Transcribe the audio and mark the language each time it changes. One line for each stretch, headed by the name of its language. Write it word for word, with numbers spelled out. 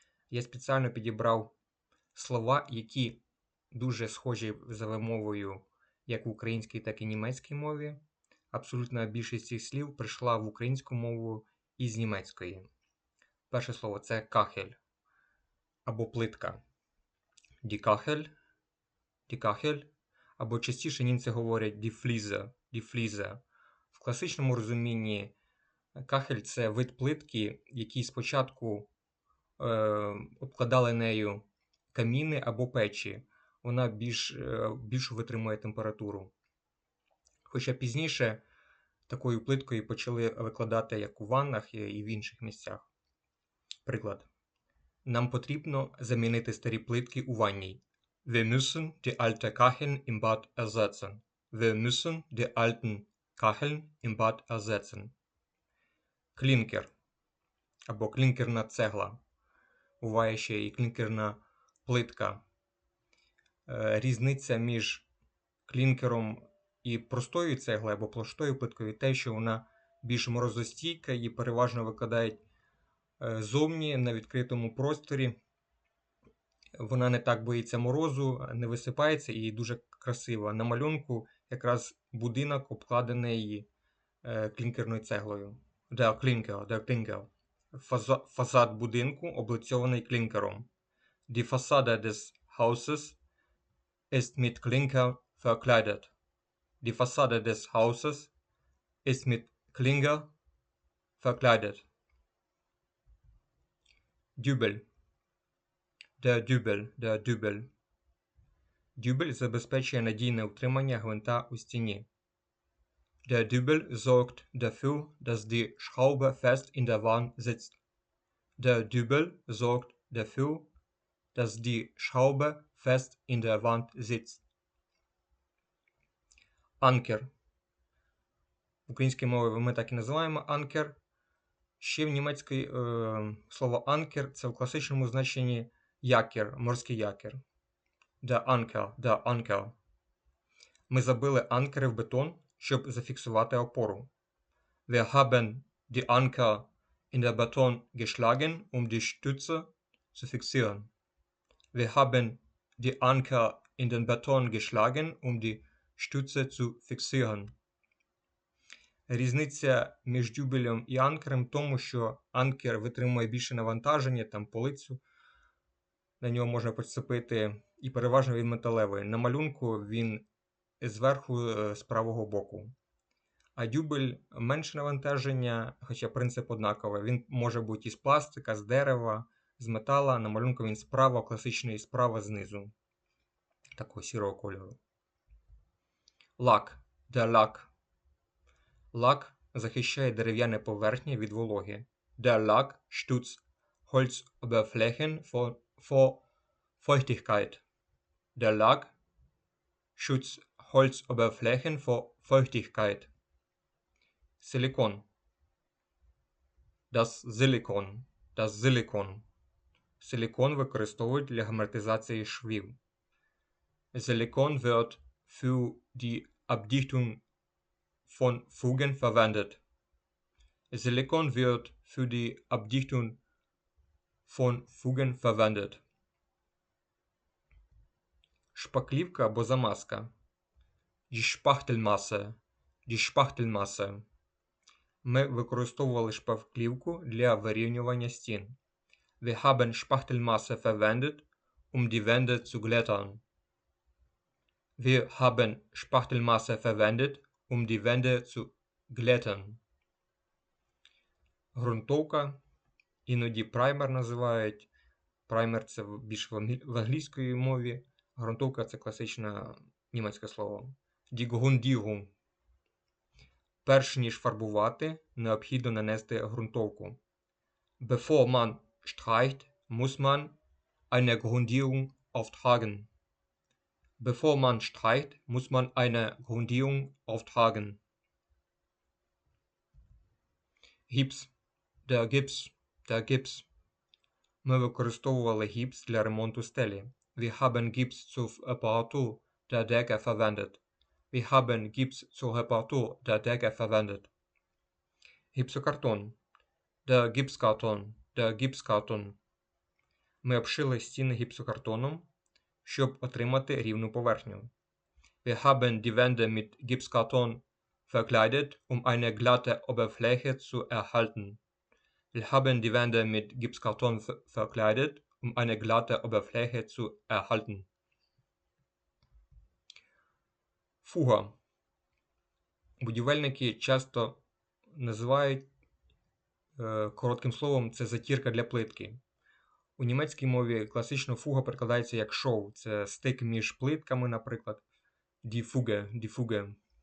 Ukrainian: Я спеціально підібрав слова, які дуже схожі за вимовою як в українській, так і німецькій мові. Абсолютна більшість цих слів прийшла в українську мову із німецької. Перше слово це кахель або плитка.
German: Die Kachel, die Kachel,
Ukrainian: або частіше німці говорять
German: die Fliese, die Fliese.
Ukrainian: В класичному розумінні кахель це вид плитки, який спочатку е, обкладали нею каміни або печі. Вона більш, е, більшу витримує температуру. Хоча пізніше такою плиткою почали викладати як у ваннах і і в інших місцях. Приклад. Нам потрібно замінити старі плитки у ванній.
German: Wir müssen die alte Kacheln im Bad ersetzen. Wir müssen die alten Kacheln im Bad ersetzen.
Ukrainian: Клінкер або клінкерна цегла. Буває ще і клінкерна плитка. Е, Різниця між клінкером і простою цеглою або простою плиткою те, що вона більш морозостійка, її переважно викладають е, зовні на відкритому просторі. Вона не так боїться морозу, не висипається і дуже красива. На малюнку якраз будинок обкладений е, клінкерною цеглою.
German: Der Klinker, der Klinker.
Ukrainian: Фаза- Фасад будинку облицьований клінкером.
German: Die Fassade des Hauses ist mit Klinker verkleidet. Die Fassade des Hauses ist mit Klinker verkleidet. Dübel, der Dübel, der Dübel.
Ukrainian: Дюбель забезпечує надійне утримання гвинта у стіні.
German: Der Dübel sorgt dafür, dass die Schraube fest in der Wand sitzt. Der Dübel sorgt dafür, dass die Schraube fest in der Wand sitzt.
Ukrainian: Анкер. В українській мові ми так і називаємо анкер. Ще в німецькій е, слово анкер це в класичному значенні якір, морський якір.
German: Der Anker, der Anker.
Ukrainian: Ми забили анкери в бетон, щоб зафіксувати опору.
German: Wir haben die Anker in der Beton geschlagen, um die Stütze zu fixieren. Wir haben die Anker in den Beton geschlagen, um die Stütze zu fixieren.
Ukrainian: Різниця між дюбелем і анкером в тому, що анкер витримує більше навантаження, там полицю, на нього можна прицепити, і переважно він металевий. На малюнку він зверху е, з правого боку. А дюбель менше навантаження, хоча принцип однаковий. Він може бути із пластика, з дерева, з метала. На малюнку він справа, класичний справа знизу, такого сірого кольору. Лак. Де лак. Лак захищає дерев'яні поверхні від вологи.
German: Der Lack stützt Holzoberflächen vor, vor Feuchtigkeit. Der Lack schützt Holzoberflächen vor Feuchtigkeit. Silikon. Das Silikon. Das Silikon.
Ukrainian: Silikon використовують для герметизації швів.
German: Silikon wird für die Abdichtung von Fugen verwendet. Silikon wird für die Abdichtung von Fugen verwendet.
Ukrainian: Шпаклівка або замазка.
German: Die Spachtelmasse. Die Spachtelmasse.
Ukrainian: Ми використовували шпаклівку для вирівнювання стін.
German: Wir haben Spachtelmasse verwendet, um die Wände zu glättern. Wir haben Spachtelmasse verwendet, um die Wände zu glättern.
Ukrainian: Грунтовка, іноді праймер називають. Праймер це в- більш в англі- в англійській мові. Грунтовка це класичне німецьке слово. Die Grundierung. Перш ніж фарбувати, необхідно нанести ґрунтовку.
German: Bevor man streicht, muss man eine Grundierung auftragen. Bevor man streicht, muss man eine Grundierung auftragen. Гіпс. Der Gips. Der Gips.
Ukrainian: Ми використовували гіпс для ремонту стелі.
German: Wir haben Gips zur Reparatur der Decke verwendet. Wir haben Gips zur Reparatur der Decke verwendet. Гіпсокартон. Der Gipskarton. Der Gipskarton.
Ukrainian: Ми обшили стіни гіпсокартоном, щоб отримати рівну поверхню.
German: Wir haben die Wände mit Gipskarton verkleidet, um eine glatte Oberfläche zu erhalten. Wir haben die Wände mit Gipskarton ver- verkleidet, um eine glatte Oberfläche zu erhalten.
Ukrainian: Фуга. Будівельники часто називають е, коротким словом це затірка для плитки. У німецькій мові класично фуга перекладається як шов. Це стик між плитками, наприклад,
German: die Fuge, die Fuge.